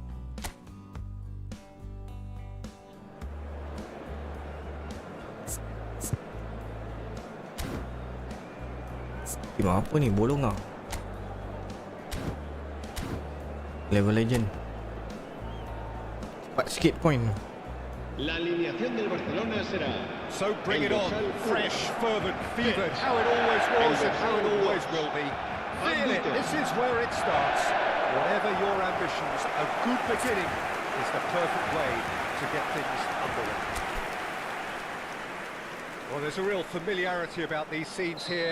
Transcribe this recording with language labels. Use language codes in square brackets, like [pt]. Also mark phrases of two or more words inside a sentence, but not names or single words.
[ms] Tim apa ni? Bolong lah. [en] Level legend. [ms] Cepat sikit point. [es] La alineación del Barcelona será. [en] So bring it on, fresh, fervent, fevered, how it always was and how it always will be. Feel it, this is where it starts. Whatever your ambitions, a good beginning is the perfect way to get things underway. Well, there's a real familiarity about these scenes here.